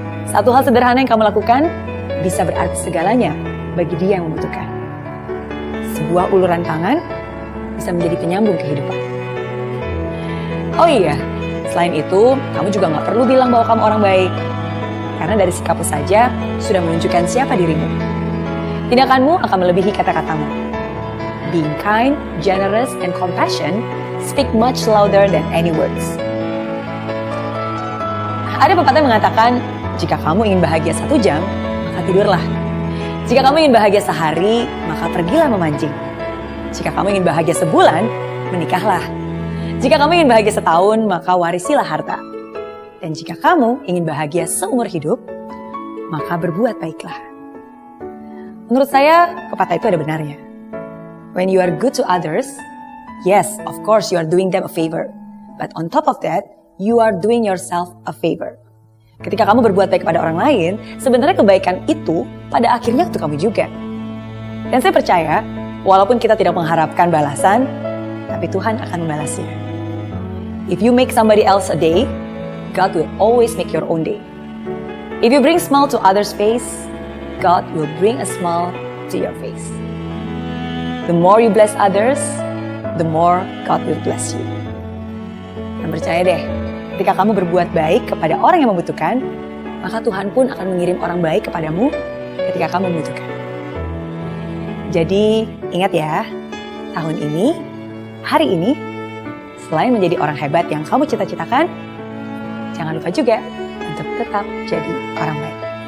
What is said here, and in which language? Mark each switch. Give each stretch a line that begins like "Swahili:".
Indonesian: Satu hal sederhana yang kamu lakukan bisa berarti segalanya bagi dia yang membutuhkan. Sebuah uluran tangan bisa menjadi penyambung kehidupan. Oh iya, selain itu, kamu juga gak perlu bilang bahwa kamu orang baik. Karena dari sikapmu saja sudah menunjukkan siapa dirimu. Tindakanmu akan melebihi kata-katamu.
English: Being kind, generous, and compassion speak much louder than any words.
Indonesian: Ada pepatah yang mengatakan, jika kamu ingin bahagia 1 jam, maka tidurlah. Jika kamu ingin bahagia sehari, maka pergilah memancing. Jika kamu ingin bahagia sebulan, menikahlah. Jika kamu ingin bahagia setahun, maka warisilah harta. Dan jika kamu ingin bahagia seumur hidup, maka berbuat baiklah. Menurut saya, pepatah itu ada benarnya.
English: When you are good to others, yes, of course you are doing them a favor. But on top of that, you are doing yourself a favor.
Indonesian: Ketika kamu berbuat baik kepada orang lain, sebenarnya kebaikan itu pada akhirnya untuk kamu juga. Dan saya percaya, walaupun kita tidak mengharapkan balasan, tapi Tuhan akan membalasnya.
English: If you make somebody else a day, God will always make your own day. If you bring smile to others' face, God will bring a smile to your face. The more you bless others, the more God will bless you.
Indonesian: Dan percaya deh, ketika kamu berbuat baik kepada orang yang membutuhkan, maka Tuhan pun akan mengirim orang baik kepadamu ketika kamu membutuhkan. Jadi, ingat ya, tahun ini, hari ini, selain menjadi orang hebat yang kamu cita-citakan, jangan lupa juga untuk tetap jadi orang baik.